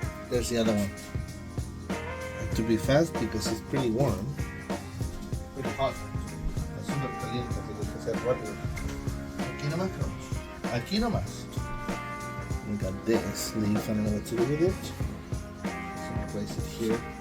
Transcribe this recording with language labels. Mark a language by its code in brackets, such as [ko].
[en] There's the other one. Have to be fast because it's pretty warm. Pretty hot. [es] Es súper caliente, así que hay que ser rápido. Aquí nomás, Carlos. Aquí nomás. [en] We got this leaf. I don't know what to do with it. So I'm gonna place it here.